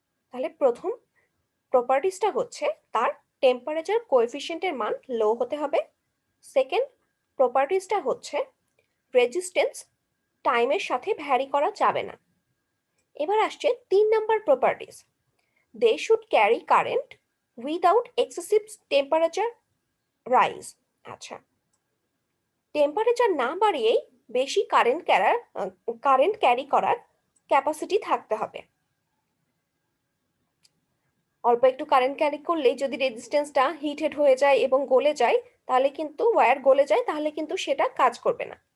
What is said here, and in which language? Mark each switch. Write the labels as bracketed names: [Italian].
[Bangla] তাহলে প্রথম প্রপার্টিসটা হচ্ছে তার টেম্পারেচার কোএফিসিয়েন্টের মান লো হতে হবে। সেকেন্ড প্রপার্টিসটা হচ্ছে রেজিস্ট্যান্স টাইমের সাথে ভ্যারি করা যাবে না। এবার আসছে 3 number properties. [English] They should carry current without excessive temperature rise. [Bangla] আচ্ছা, টেম্পারেচার না বাড়িয়েই বেশি কারেন্ট ক্যারি করার ক্যাপাসিটি থাকতে হবে। অল্প একটু কারেন্ট ক্যারি করলেই যদি রেজিস্ট্যান্সটা হিটেড হয়ে যায় এবং গলে যায়, তাহলে কিন্তু ওয়্যার গলে যায়, তাহলে কিন্তু সেটা কাজ করবে না।